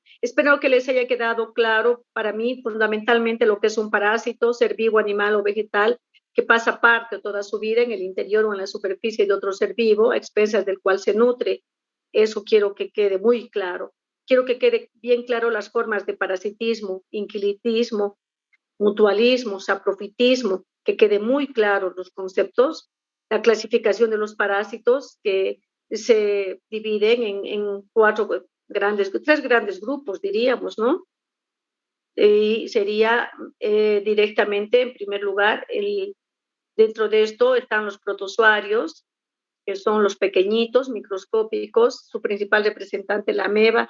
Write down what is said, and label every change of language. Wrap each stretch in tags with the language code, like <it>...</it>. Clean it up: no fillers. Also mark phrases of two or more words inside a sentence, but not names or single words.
<es>Espero que les haya quedado claro para mí fundamentalmente lo que es un parásito, ser vivo, animal o vegetal, que pasa parte de toda su vida en el interior o en la superficie de otro ser vivo, a expensas del cual se nutre. Eso quiero que quede muy claro. Quiero que quede bien claro las formas de parasitismo, inquilitismo, mutualismo, saprofitismo, que quede muy claro los conceptos, la clasificación de los parásitos que se dividen en tres grandes grupos, diríamos, ¿no? Y sería directamente, en primer lugar, dentro de esto están los protozoarios, que son los pequeñitos, microscópicos, su principal representante, la ameba.</es>